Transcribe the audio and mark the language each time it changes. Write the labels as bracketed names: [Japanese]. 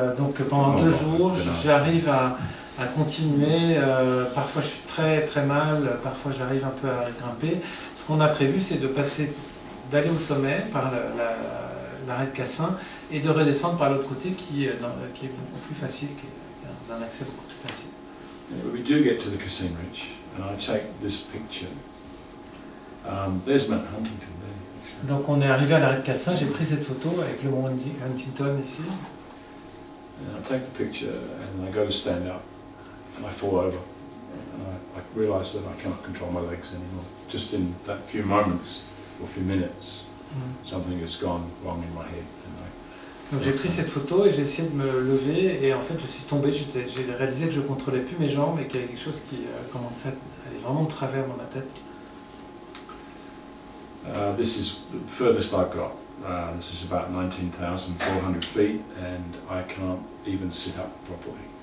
[French] Donc pendant 2 jours, j'arrive à continuer. Parfois je suis très très mal, parfois j'arrive un peu à grimper. Ce qu'on a prévu, c'est d'aller au sommet par l'arrêt de Cassin et de redescendre par l'autre côté qui est beaucoup plus facile, qui est d'un accès beaucoup plus facile. [English] We do get to the Cassim Ridge, and I take this picture. There's Mount Huntington there. [French] Donc on est arrivé à l'arrêt de Cassin, j'ai pris cette photo avec le mont Huntington ici. [English] And I take the picture and I go to stand up and I fall over. And I realise that I cannot control my legs anymore. Just in that few moments or few minutes, something has gone wrong in my head. [French] Donc j'ai pris cette photo et j'ai essayé de me lever et en fait je suis tombé, j'ai réalisé que je ne contrôlais plus mes jambes et qu'il y avait quelque chose qui commençait à aller vraiment de travers dans ma tête. [English] This is the furthest I've got. This is about 19,400 feet, and I can't even sit up properly.